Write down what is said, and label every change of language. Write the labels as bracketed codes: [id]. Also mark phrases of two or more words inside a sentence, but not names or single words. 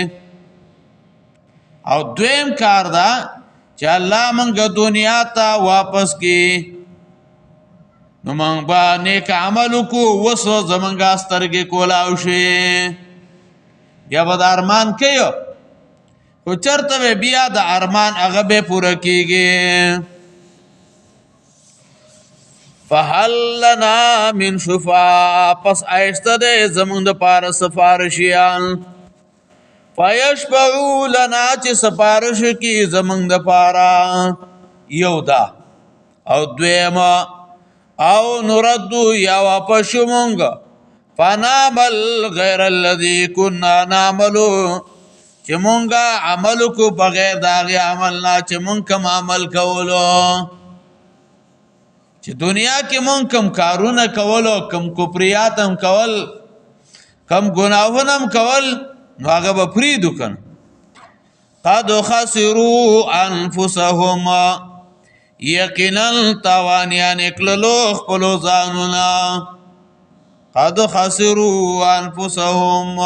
[ps] او دویم کار دا چې الله مونږه دنیا ته واپس کړي نو مونږ به نیک عمل وکړو. اوس زمونږه سترګې کولاو شي بیا به د ارمان کوي خو چېرته به بیا د ارمان هغه به پوره کېږي. [ar] فهل لنا من شفاء [ps] پس آیسته دی زمونږ دپاره سفارشیان. [ar] فیشفعو لنا [ps] چې سفارش کي زمونږ دپاره. یو دا او دویمه او نردو یا واپس شو مونږ [ar] فنعمل غیر الذي كنا نعملو [ps] چې مونږه عمل کو بغیر د هغې عمل نه چې مونږ کوم عمل کولو چې دنیا کې مونږ کوم کارونه کولو کوم کفریات هم کول کم گناهونه هم کول نو هغه به پرېږدو که نه [ar] قد خسروا انفسهم [ps] یقینا تاوانیان کړلو خپلو ځانونه [ar] قد خسروا انفسهم